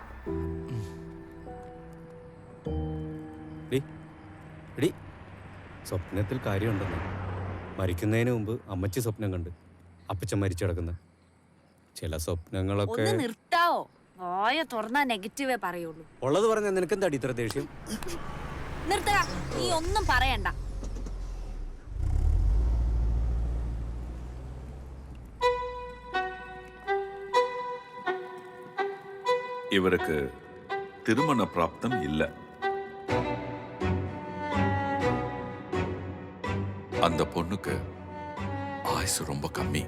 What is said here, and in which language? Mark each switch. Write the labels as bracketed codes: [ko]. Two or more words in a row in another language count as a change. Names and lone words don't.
[ml] എടി, സ്വപ്നത്തിൽ കാര്യമുണ്ടെന്ന്. മരിക്കുന്നതിന് മുമ്പ് അമ്മച്ചി സ്വപ്നം കണ്ട് അപ്പച്ചൻ മരിച്ചു കിടക്കുന്ന ചില സ്വപ്നങ്ങളൊക്കെ. ഒന്ന് നിർത്താവോ? വായ തുറന്നാ നെഗറ്റീവേ പറയുള്ളൂ. ഉള്ളത് പറഞ്ഞ നിനക്കെന്താടി ഇത്ര ദേഷ്യം? നിർത്തുക, നീ ഒന്നും പറയണ്ട. [ta] இவருக்கு திருமண பிராப்தம் இல்ல. அந்த பொண்ணுக்கு ஆயுசு ரொம்ப கம்மி.